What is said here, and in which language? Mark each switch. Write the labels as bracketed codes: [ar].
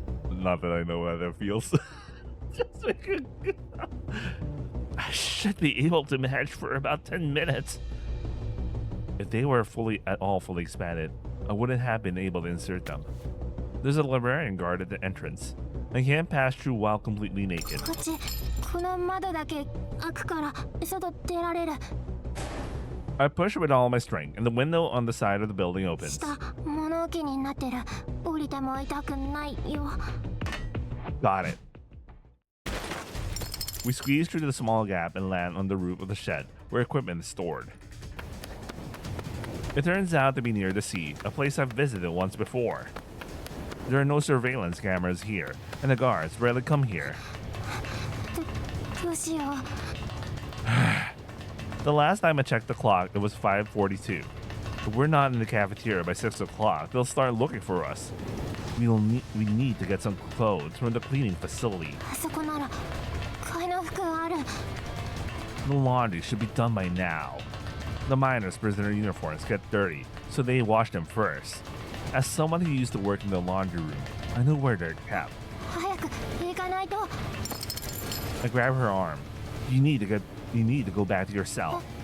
[en] Not that I know how that feels. Just make it I should be able to manage for about 10 minutes. If they were at all fully expanded, I wouldn't have been able to insert them. There's a librarian guard at the entrance. I can't pass through while completely naked. [ja] こっちこの窓だけ開くから外出られる。 [en] I push with all my strength, and the window on the side of the building opens. [ja] 下物置になってる。降りても痛くないよ。 [en] Got it. We squeeze through the small gap and land on the roof of the shed, where equipment is stored. It turns out to be near the sea, a place I've visited once before. There are no surveillance cameras here, and the guards rarely come here. [ja] どうしよう。 [en] The last time I checked the clock, it was 5:42. If we're not in the cafeteria by 6 o'clock, they'll start looking for us. We need to get some clothes from the cleaning facility. [ja] あそこなら替えの服ある。 [en] The laundry should be done by now. The miners' prisoner uniforms get dirty, so they wash them first. As someone who used to work in the laundry room, I know where they're kept. [ja] 早く行かないと。 [en] I grab her arm. You need to go back to your cell.